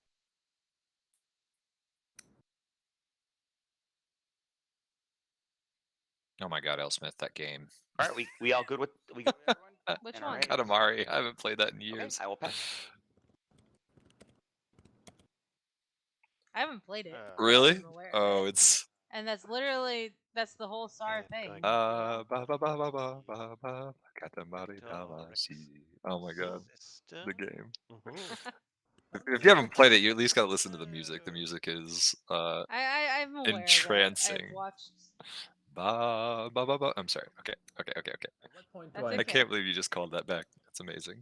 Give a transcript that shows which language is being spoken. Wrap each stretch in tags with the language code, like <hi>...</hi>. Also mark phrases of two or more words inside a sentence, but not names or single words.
<en>Oh my God, Elsmith, that game. All right, we all good with everyone? Which And one? alright. Katamari. I haven't played that in Okay, years. I will pass. I haven't played it. Really? I'm aware of Oh, it. it's. And that's the whole SAR And thing. going Ba ba ba ba ba ba ba ba. Katamari Damacy. Oh my God, System. the game. Mhm. If you haven't played it, you at least got to listen to the music. The music is I'm aware entrancing. of it. I've watched. ba ba ba ba. I'm sorry. Okay. At what point do That's I? I okay. can't believe you just called that back. That's amazing.</en>